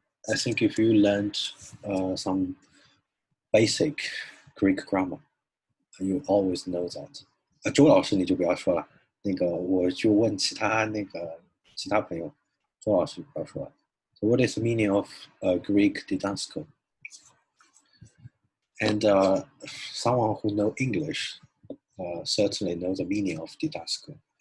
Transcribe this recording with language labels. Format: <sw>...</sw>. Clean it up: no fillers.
<en>I think if you learned some basic Greek grammar, you always know that.</en> <zh>周老师你就不要说了，那个我就问其他朋友，周老师不要说了。</zh> <en>So what is the meaning of Greek didasko? And someone who knows English certainly knows the meaning of didasko.</en>